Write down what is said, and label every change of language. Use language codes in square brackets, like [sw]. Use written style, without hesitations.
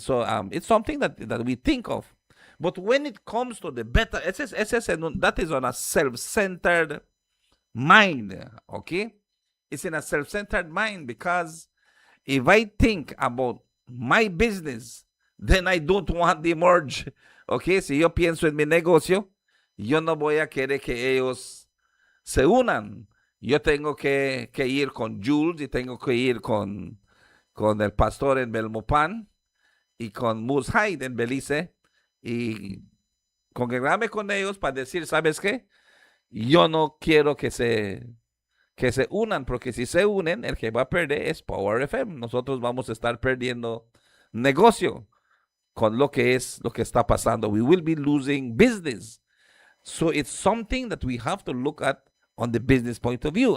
[en] So it's something that we think of. But when it comes to the better, SSN, that is on a self-centered mind, okay? It's in a self-centered mind because if I think about my business, then I don't want the merge. [es] Okay, si yo pienso en mi negocio, yo no voy a querer que ellos se unan. Yo tengo que ir con Jules y tengo que ir con el pastor en Belmopan y con Moose Hyde en Belize y congregarme con ellos para decir, ¿sabes qué? Yo no quiero que se unan, porque si se unen, el que va a perder es Power FM. Nosotros vamos a estar perdiendo negocio con lo que está pasando. [en] We will be losing business. So it's something that we have to look at on the business point of view.